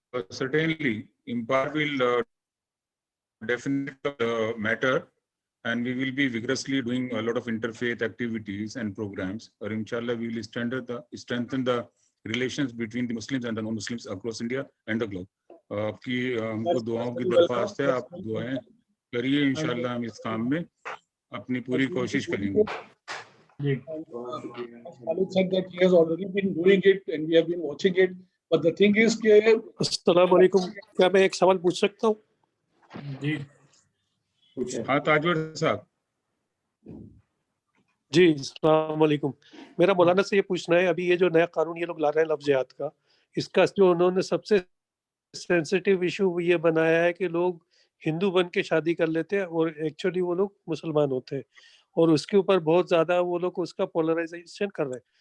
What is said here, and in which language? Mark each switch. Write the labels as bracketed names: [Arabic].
[English] Certainly, Impar will definitely matter, and we will be vigorously doing a lot of interfaith activities and programs. Or inshallah, we will strengthen the relations between the Muslims and the non-Muslims across India and the globe. [Hindi] आपकी हमको दुआओं की दरख्वास्त है, आप दुआएं करिए, इंशाल्लाह हम इस काम में अपनी पूरी कोशिश करेंगे। [English] Khalid said that he has already been doing it and we have been watching it, but the thing is कि [Hindi] अस्सलाम वालेकुम, क्या मैं एक सवाल पूछ सकता हूँ? जी हाँ ताजवर साहब। जी अस्सलाम वालेकुम। मेरा मौलाना से ये पूछना है, अभी ये जो नया कानून ये लोग ला रहे हैं लफ्ज़ जिहाद का, इसका जो उन्होंने सबसे सेंसिटिव इशू ये बनाया है कि लोग हिंदू बन के शादी कर लेते हैं और एक्चुअली वो लोग मुसलमान होते हैं, और उसके ऊपर बहुत ज़्यादा वो लोग उसका पोलराइजेशन कर रहे हैं।